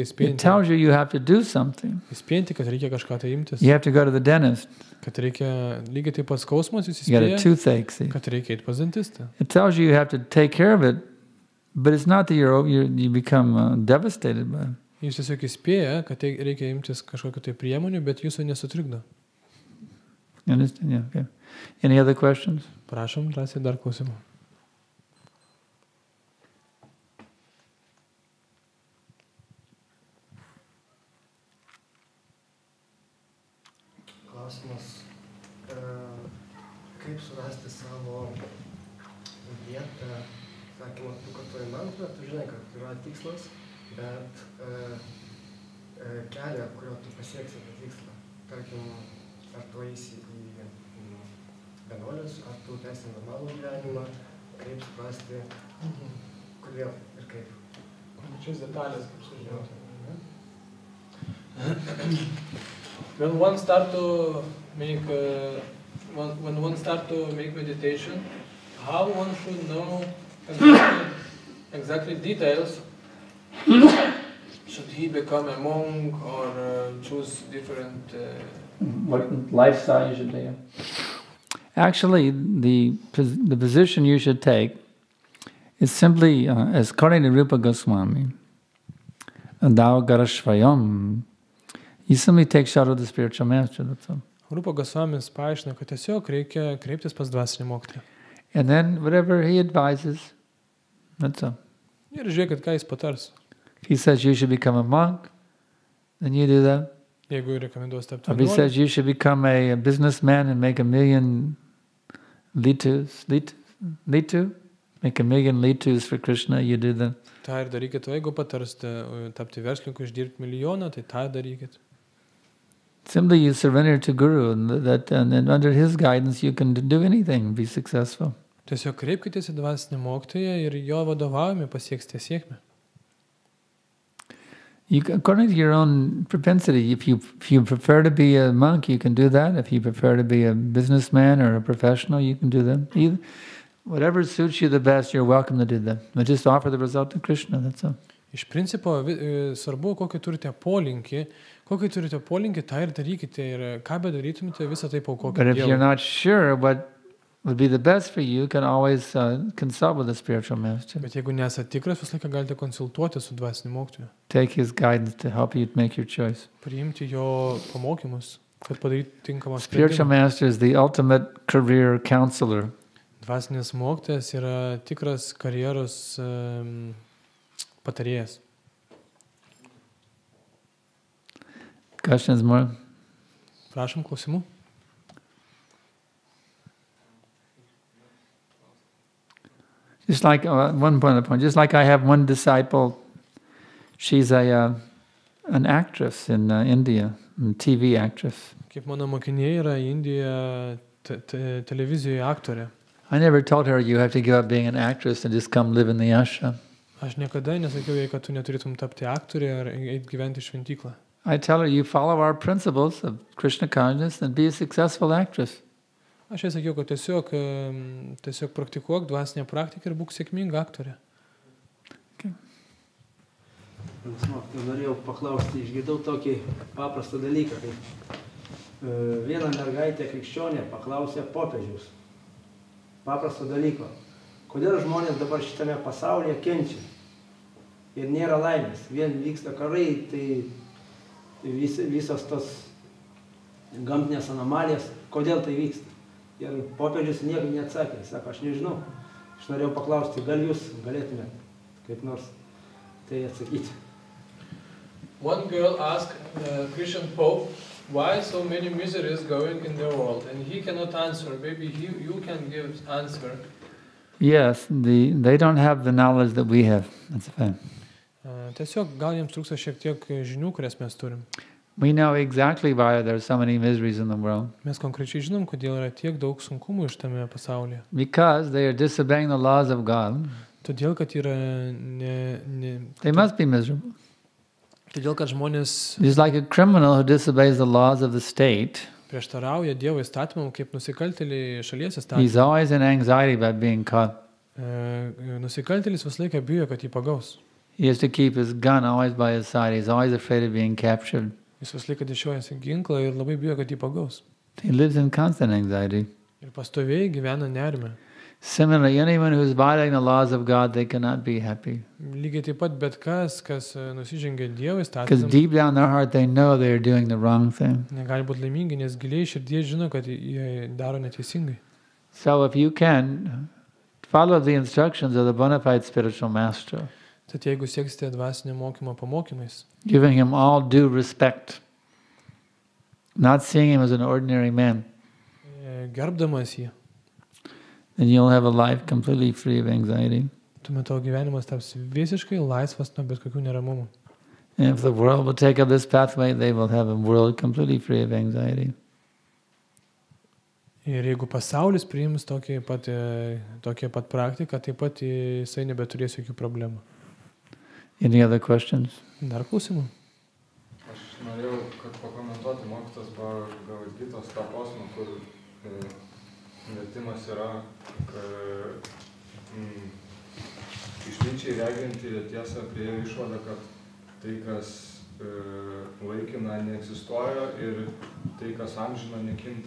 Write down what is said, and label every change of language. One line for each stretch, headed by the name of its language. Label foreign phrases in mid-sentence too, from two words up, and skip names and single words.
English: It tells you have to do something.
Lithuanian: įspėti, kad reikia kažką tai imtis,
English: You have to go to the dentist.
Lithuanian: kad reikia lygiai taip pat skausmas, jūs
English: You got a
Lithuanian: įspėja,
English: toothache. See?
Lithuanian: kad reikia eiti pas dantistą.
English: It tells you have to take care of it, but it's not that you become devastated by it.
Lithuanian: Jūs tiesiog įspėja, kad reikia imtis kažkokiu tai priemonių, bet jūsų nesutrikdo.
English: You understand? Yeah, okay. Any other questions?
Lithuanian: Prašom, drąsiai dar klausimų. Klausimas, kaip surasti savo vietą, sakymą, tu kartuoji mantrą, tu žinai, kad yra tikslas, bet kelią, kurio tu pasieksi tą tikslą. Tarkim, ar tu eisi į vienuolius, ar tu tęsi normalų gyvenimą, kaip suprasti, kodėl ir kaip. Konkrečias detalės, kaip sužinoti.
English: When one start to make meditation, how one should know exactly details? Should he become a monk or choose different? What lifestyle you should take? Actually, the position you should take is simply, as according to Rupa Goswami,
Sanskrit: Dao Garashvayam,
English: you simply take shelter of the spiritual master, that's all.
Lithuanian: Rupa Goswamis paaiškina, kad tiesiog reikia kreiptis pas dvasinį mokytoją.
English: And then whatever he advises, that's all.
Lithuanian: Ir žiūrėkit, ką jis patars.
English: If he says you should become a monk, then you do that.
Lithuanian: Jeigu rekomenduos tapti
English: Or if he
Lithuanian: vienuoliu,
English: says you should become a businessman and make 1 million litus, make 1 million litus for Krishna, you do that.
Lithuanian: tą ir darykit. O jeigu patarsite tapti verslininku, išdirbti milijoną, tai tą darykit.
English: Simply you surrender to Guru, and then under his guidance you can do anything, be successful.
Lithuanian: Tiesiog kreipkitės į dvasinį mokytoją ir jo vadovavimą pasieksite sėkmę.
English: According to your own propensity, if you prefer to be a monk, you can do that. If you prefer to be a businessman or a professional, you can do that. whatever suits you the best, you're welcome to do that. But just offer the result to Krishna, that's all.
Lithuanian: Iš principo, svarbu, kokį turite polinkį, tą ir darykite, ir ką bedarytumėte, visą tai paukokite
English: But if you're
Lithuanian: Dievui.
English: not sure what would be the best for you, can always consult with the spiritual master.
Lithuanian: Bet jeigu nesate tikras, visą laiką galite konsultuoti su dvasiniu mokytoju.
English: Take his guidance to help you make your choice.
Lithuanian: Priimti jo pamokymus, kad padaryti tinkamą
English: Spiritual
Lithuanian: sprendimą.
English: master is the ultimate career counselor.
Lithuanian: Dvasinis mokytojas yra tikras karjeros patarėjas.
English: Questions more?
Lithuanian: Prašom klausimų.
English: Just like one point, just like I have one disciple, she's an actress in India, a TV actress.
Lithuanian: Kaip mano mokinė yra Indijoje televizijoje aktorė.
English: I never told her you have to give up being an actress and just come live in the ashram.
Lithuanian: Aš niekada nesakiau jai, kad tu neturėtum tapti aktorė ar eiti gyventi šventyklą.
English: I tell her you follow our principles of Krishna consciousness and be a successful actress.
Lithuanian: Aš jai sakiau, kad tiesiog praktikuok dvasinę praktiką ir būk sėkminga aktorė. Norėjau paklausti, išgirdau tokį paprastą dalyką, kaip viena mergaitė krikščionė paklausė popiežiaus. Paprasto dalyko. Kodėl žmonės dabar šitame pasaulyje kenčia ir nėra laimės? Vien vyksta karai, tai visos tos gamtinės anomalijas, kodėl tai vyksta? Ir popiežius nieko neatsakė. Sako, aš nežinau. Aš norėjau paklausti, gal jūs galėtumėte kaip nors tai atsakyti.
English: One girl asked Christian Pope why so many miseries going in the world, and he cannot answer. Maybe you can give answer. Yes, they don't have the knowledge that we have. That's a fact.
Lithuanian: Tiesiog gal jiems trūksta šiek tiek žinių, kurias mes turim.
English: We know exactly why there are so many miseries in the world.
Lithuanian: Mes konkrečiai žinom, kodėl yra tiek daug sunkumų šitame pasaulyje.
English: Because they are disobeying the laws of God.
Lithuanian: Todėl, kad yra
English: They must be miserable.
Lithuanian: Todėl, kad žmonės
English: Just like a criminal who disobeys the laws of the state,
Lithuanian: prieštarauja Dievo įstatymam, kaip nusikaltėliai šalies
English: he's
Lithuanian: įstatymam.
English: always in anxiety about being caught.
Lithuanian: Nusikaltėlis visą laiką bijo, kad jį pagaus.
English: He has to keep his gun always by his side. He's always afraid of being captured.
Lithuanian: Jis visą laiką dešiojasi ginklą ir labai bijo, kad jį pagaus.
English: He lives in constant anxiety.
Lithuanian: Ir pastoviai gyvena nerime.
English: Similarly, anyone who is violating the laws of God, they cannot be happy.
Lithuanian: Lygiai taip pat bet kas nusižengia Dievo
English: Because
Lithuanian: įstatymam,
English: deep down in their heart, they know they are doing the wrong thing.
Lithuanian: negali būti laimingi, nes giliai širdies žino, kad jie daro neteisingai.
English: So if you can, follow the instructions of the bona fide spiritual master,
Lithuanian: Tad jeigu sieksite dvasinio mokymo pamokymais,
English: giving him all due respect, not seeing him as an ordinary man,
Lithuanian: gerbdamas jį,
English: then you'll have a life completely free of anxiety.
Lithuanian: tuomet tavo gyvenimas taps visiškai laisvas nuo bet kokių neramumų.
English: And if the world will take up this pathway, they will have a world completely free of anxiety.
Lithuanian: Ir jeigu pasaulis priims tokią pat praktiką, taip pat jisai nebeturės jokių problemų.
English: Any other questions?
Lithuanian: Dar klausimų? Aš norėjau, kad pakomentuoti mokytos Bhagavad-gytos tą posmą, kur vertimas yra, išminčiai reginti tiesą prie išvadą, kad tai, kas laikina, neegzistuoja ir tai, kas amžina, nekinta.